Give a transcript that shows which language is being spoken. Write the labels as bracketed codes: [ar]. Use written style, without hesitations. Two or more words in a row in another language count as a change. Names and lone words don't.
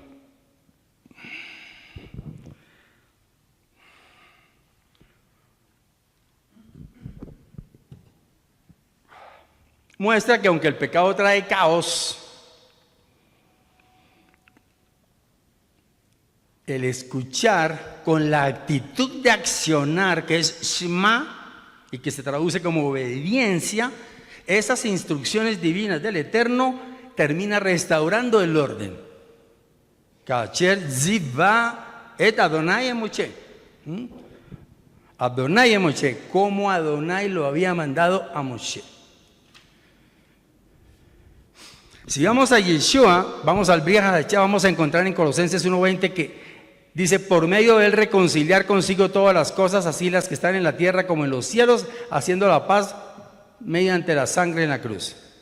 [es] Muestra que aunque el pecado trae caos, el escuchar con la actitud de accionar, que es Shema, y que se traduce como obediencia, esas instrucciones divinas del Eterno, termina restaurando el orden. [he] Kasher ziva et Adonai a Moshe. [es] Adonai a Moshe, como Adonai lo había mandado a Moshe. Si vamos a Yeshua, vamos al Brit Hadashah, vamos a encontrar en Colosenses 1:20 que dice: por medio de él reconciliar consigo todas las cosas, así las que están en la tierra como en los cielos, haciendo la paz mediante la sangre en la cruz.